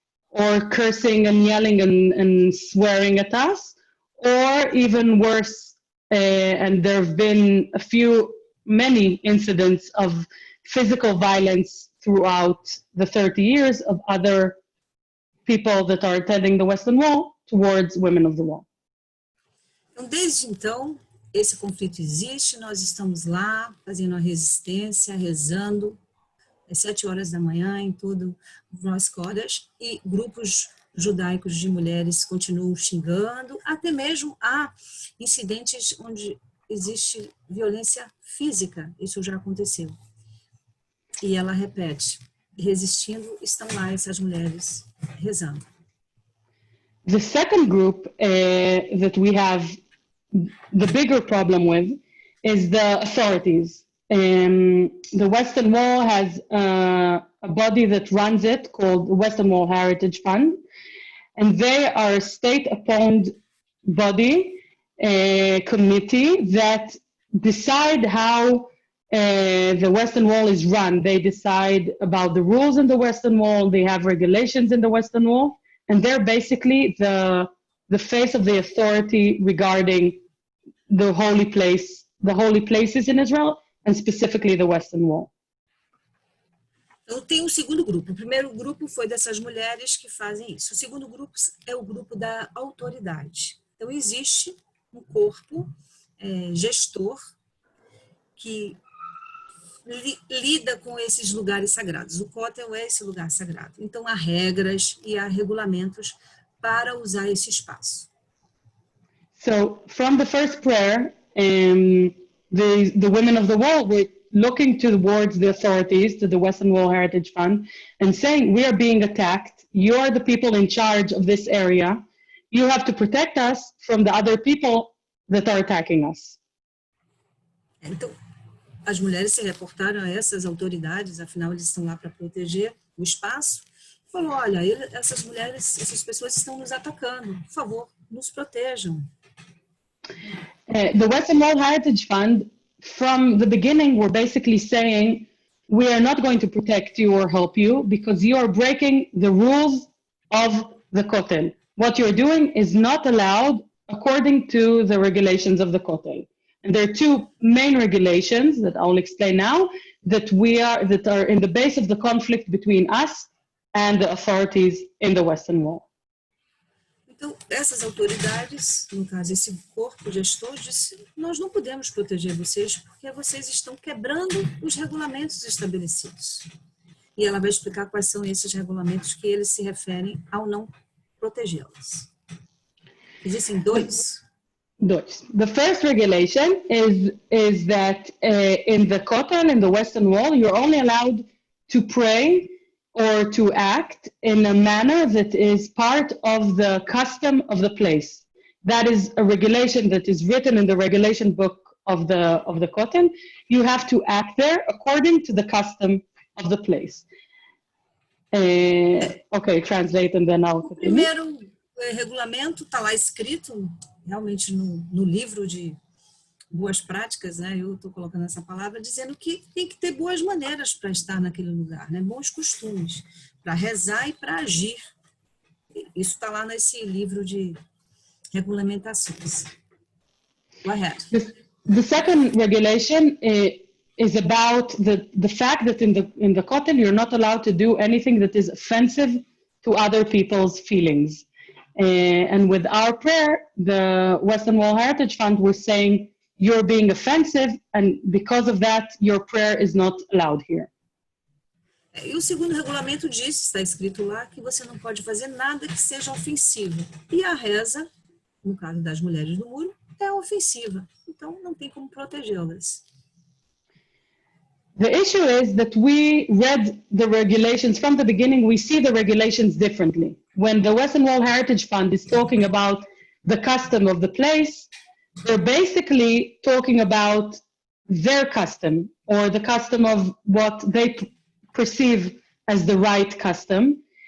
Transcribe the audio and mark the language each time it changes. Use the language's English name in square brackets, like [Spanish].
[English] or cursing and yelling and swearing at us, or even worse, and there have been many incidents of physical violence throughout the 30 years of other people that are attending the Western Wall towards women of the Wall. [Portuguese] Então, desde então, esse conflito existe, nós estamos lá fazendo a resistência, rezando, às 7 horas da manhã, em todo o Rosh Chodesh, e grupos judaicos de mulheres continuam xingando, até mesmo há incidentes onde existe violência física, isso já aconteceu. E ela repete, resistindo, estão lá essas mulheres rezando. [English] The second group that we have the bigger problem with is the authorities. The Western Wall has a body that runs it called the Western Wall Heritage Fund, and they are a state-appointed body, committee that decide how the Western Wall is run. They decide about the rules in the Western Wall, they have regulations in the Western Wall, and they're basically the face of the authority regarding the holy places in Israel, and specifically the Western Wall. [Portuguese] Então, tem um segundo grupo. O primeiro grupo foi dessas mulheres que fazem isso. O segundo grupo é o grupo da autoridade. Então, existe um corpo gestor que lida com esses lugares sagrados. O Kotel é esse lugar sagrado. Então, há regras e há regulamentos para usar esse espaço. [English] So, from the first prayer, the women of the wall were looking towards the authorities, to the Western Wall Heritage Fund, and saying, we are being attacked. You are the people in charge of this area. You have to protect us from the other people that are attacking us. [Portuguese] Então, as mulheres se reportaram a essas autoridades, afinal eles estão lá para proteger o espaço. Falou, olha, essas mulheres, essas pessoas estão nos atacando. Por favor, nos protejam. [English] The Western Wall Heritage Fund, from the beginning, were basically saying, we are not going to protect you or help you because you are breaking the rules of the Kotel. What you're doing is not allowed according to the regulations of the Kotel. And there are two main regulations that I'll explain now that are in the base of the conflict between us and the authorities in the Western Wall. [Portuguese] Então, essas autoridades, no caso, esse corpo gestor, disse, nós não podemos proteger vocês porque vocês estão quebrando os regulamentos estabelecidos. e ela vai explicar quais são esses regulamentos que eles se referem ao não protegê-las. Existem dois. [English] The first regulation is that in the Kotel, in the Western Wall, you're only allowed to pray or to act in a manner that is part of the custom of the place. That is a regulation that is written in the regulation book of the Kotel. You have to act there according to the custom of the place. Okay, translate and then I'll [Portuguese] O [English] continue. [Portuguese] primeiro regulamento está lá escrito, realmente no livro de boas práticas, né? Eu estou colocando essa palavra, dizendo que tem que ter boas maneiras para estar naquele lugar, né? Bons costumes, para rezar e para agir. Isso está lá nesse livro de regulamentações. [English] Go ahead. The second regulation is about the fact that in the Kotel you're not allowed to do anything that is offensive to other people's feelings. And with our prayer, the Western Wall Heritage Fund was saying you're being offensive, and because of that, your prayer is not allowed here. [Portuguese] E o segundo regulamento diz, está escrito lá, que você não pode fazer nada que seja ofensivo. E a reza, no caso das mulheres do muro, é ofensiva. Então, não tem como protegê-las. [English] The issue is that we read the regulations from the beginning. We see the regulations differently. When the Western Wall Heritage Fund is talking about the custom of the place, they're basically talking about their custom or the custom of what they perceive as the right custom.